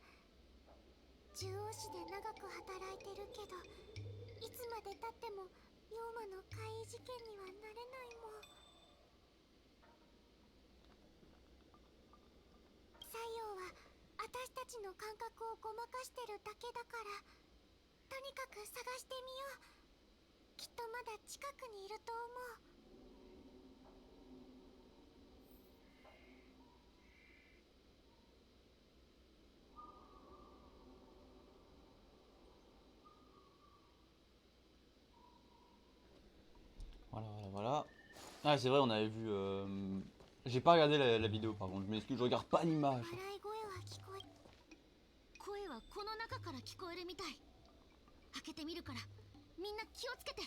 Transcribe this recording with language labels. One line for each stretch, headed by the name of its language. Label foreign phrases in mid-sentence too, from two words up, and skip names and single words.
Japanese: 獣王市で長く働いてるけど、いつまでたっても妖魔の怪異事件にはなれないもん。西洋は私たちの感覚をごまかしてるだけだから、とにかく探してみよう。きっとまだ近くにいると思う。
French: Voilà, voilà, voilà. Ah, c'est vrai, on avait vu. J'ai pas regardé la vidéo, par contre, je m'excuse, je regarde pas l'image.
Japanese: 笑い声は聞こえ。声はこの中から聞こえるみたい。開けてみるからみんな気をつけて。